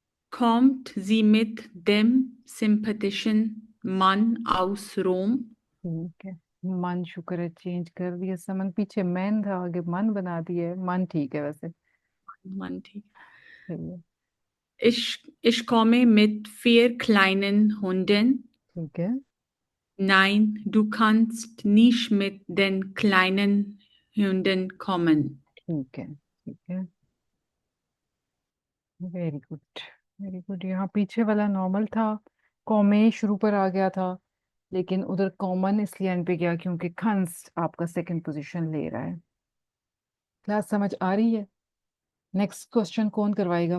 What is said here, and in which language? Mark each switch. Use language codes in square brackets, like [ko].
[de] Kommt sie mit dem sympathischen Mann aus Rom? [hi] ठीक है। मन, शुक्र है चेंज कर दिया समन, पीछे मैन था आगे मन बना दिया है, मन ठीक है वैसे, Mann, ठीक। सही है, [de] Ich komme mit 4 kleinen Hunden. [hi] ठीक है, [de] Nein, du kannst nicht mit den kleinen Hunden kommen. [hi] ठीक है, ठीक है, वेरी गुड, वेरी गुड। यहाँ पीछे वाला नॉर्मल था, कॉमे शुरू पर आ गया था, लेकिन उधर कॉमन इसलिए एंड पे गया क्योंकि खंस आपका सेकंड पोजीशन ले रहा है। क्लास समझ आ रही है? नेक्स्ट क्वेश्चन कौन करवाएगा?